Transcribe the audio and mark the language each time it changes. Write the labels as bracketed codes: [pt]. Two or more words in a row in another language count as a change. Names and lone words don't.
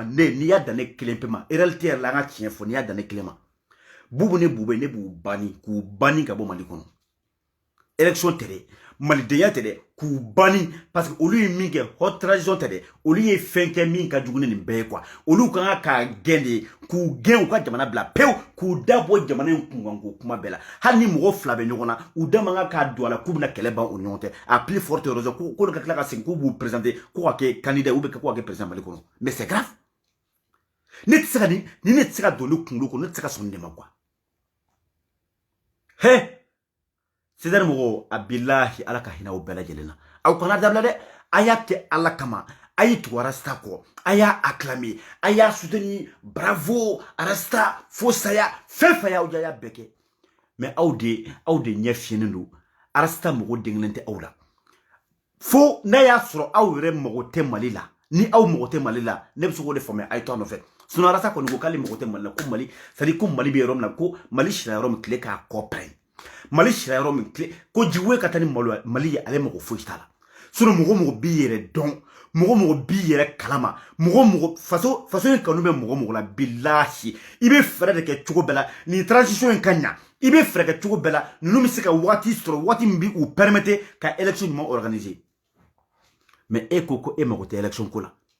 [bm] n'i y'a dan ne kelen pe ma réalité yɛrɛ la an ka tiɲɛ fɔ n'i y'a dan ne kelen ma Bubu ne Bube ne b'u banni ka bɔ Mali kɔnɔ élection tɛ dɛ malidenya tɛ dɛ k'u banni [fr] parce que [bm] olu ye min kɛ [fr] haute transition [bm] tɛ dɛ olu ye fɛn kɛ min ka jugu ni nin bɛɛ ye quoi olu kan ka gɛn de k'u gɛn u ka jamana bila pewu k'u da bɔ jamana in kunkanko kuma bɛɛ la hali ni mɔgɔ fila bɛ ɲɔgɔn na u da man kan k'a don a la k'u bɛna kɛlɛ ban u ɲɔgɔn tɛ [fr] a plus forte raison [bm] k'olu ka tila ka segin k'u b'u présenter ko ka kɛ candidat ou bien ko ka kɛ président Mali kɔnɔ [fr] mais c'est grave [bm] ne tɛ se ka ni ne tɛ se ka don ne kunkolo kɔnɔ ne tɛ se ka sɔn nin de ma quoi he César mɔgɔw a bilahi ala ka hinɛ aw bɛɛ lajɛlen na aw kana dabila dɛ a y'a kɛ ala kama a ye tugu Arasta kɔ a y'a acclamer a y'a soutenir bravo Arasta fo saya fɛn fɛn y'aw ja y'a bɛɛ kɛ mais aw de ɲɛ fiyɛnen don Arasta mɔgɔ den kelen tɛ aw la fo n'a y'a sɔrɔ aw yɛrɛ mɔgɔ tɛ Mali la ni aw mɔgɔ tɛ Mali la ne bɛ se k'o de faamuya a ye to a nɔfɛ sinon Arasta kɔni ko k'ale mɔgɔ tɛ Mali la ko Mali [fr] c'est à dire [bm] ko Mali bɛ yɔrɔ min na ko Mali sira yɔrɔ min tile k'a kɔ pɛrɛn Mali sira yɔrɔ min tile ko jiwoye ka taa ni Mali ye ale mɔgɔ foyi t'a la sinon mɔgɔ b'i yɛrɛ dɔn mɔgɔ b'i yɛrɛ kalama faso in kanu bɛ mɔgɔ la bilahi i bɛ fɛɛrɛ de kɛ cogo bɛɛ la nin transition in ka ɲa i bɛ fɛɛrɛ kɛ cogo bɛɛ la ninnu bɛ se ka waati sɔrɔ waati min bɛ u permettre ka élection ɲuman organiser mais e ko e mago tɛ élection ko la